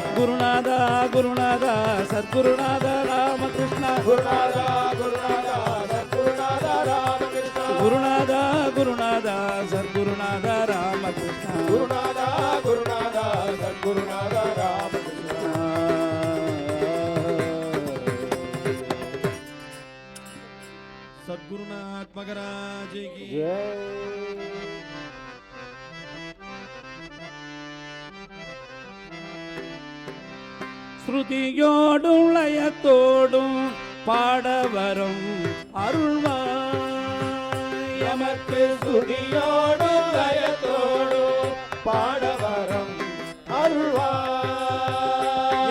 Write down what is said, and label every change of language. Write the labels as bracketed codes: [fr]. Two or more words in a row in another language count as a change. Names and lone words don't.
[ta] குருநாதா குருநாதா சத்குருநாதா ராமகிருஷ்ணா. குருநாதா குருநாதா சத்குருநாதா ராமகிருஷ்ணா. குருநாதா குருநாதா சத்குருநாதா ராமகிருஷ்ணா. குருநாதா குருநாதா சத்குருநாதா ராமகிருஷ்ணா. [hi] सद्गुरुनाथ महाराज की [ta] ஸ்ருதியோடும் லயத்தோடும் பாடவரும் அருள்வாய். எமக்கு ஸ்ருதியோடும் லயத்தோடும் பாடவரும் அருள்வாய்.